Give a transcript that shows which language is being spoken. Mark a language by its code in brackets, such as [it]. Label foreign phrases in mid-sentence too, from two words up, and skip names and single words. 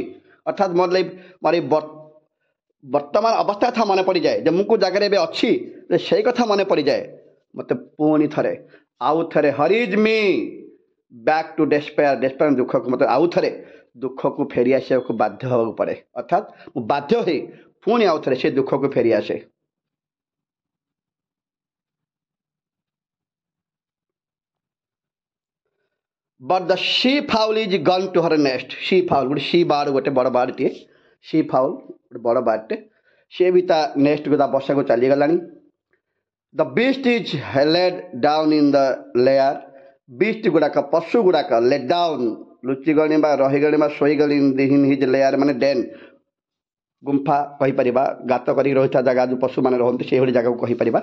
[or] ଅର୍ଥାତ୍ ମୋର ଏଇ ବର୍ତ୍ତମାନ ଅବସ୍ଥା କଥା ମନେ ପଡ଼ିଯାଏ ଯେ ମୁଁ କେଉଁ ଜାଗାରେ ଏବେ ଅଛି, ଯେ ସେଇ କଥା ମନେ ପଡ଼ିଯାଏ। ମୋତେ ପୁଣି ଥରେ ଆଉ ଥରେ [en] hurries me back to despair, despair [or] ଦୁଃଖକୁ, ମୋତେ ଆଉ ଥରେ ଦୁଃଖକୁ ଫେରି ଆସିବାକୁ ବାଧ୍ୟ ହେବାକୁ ପଡ଼େ। ଅର୍ଥାତ୍ ମୁଁ ବାଧ୍ୟ ହୋଇ ପୁଣି ଆଉ ଥରେ ସେ ଦୁଃଖକୁ ଫେରି ଆସେ। [en] But the she fowl is gone to her nest. she fowl [or] ଗୋଟେ [en] sea bird, [or] ଗୋଟେ ବଡ଼ ବାର୍ଡ଼ଟିଏ, [en] she fowl [or] ଗୋଟେ ବଡ଼ ବାର୍ଡ଼ଟେ, ସିଏ ବି ତା ନେଷ୍ଟକୁ ତା ବସାକୁ ଚାଲିଗଲାଣି। [en] the beast is laid down in the lair, [or] ବିଷ୍ଟ ଗୁଡ଼ାକ, ପଶୁ ଗୁଡ଼ାକ [en] laid down, [or] ଲୁଚିଗଣି ବା ରହିଗଣି ବା ଶୋଇଗଣି [en] in his lair, [or] ମାନେ ଡେନ୍, ଗୁମ୍ଫା କହିପାରିବା, ଗାତ କରିକି ରହିଥିବା ଜାଗା ଯେଉଁ ପଶୁମାନେ ରହନ୍ତି ସେଇଭଳି ଜାଗାକୁ କହିପାରିବା।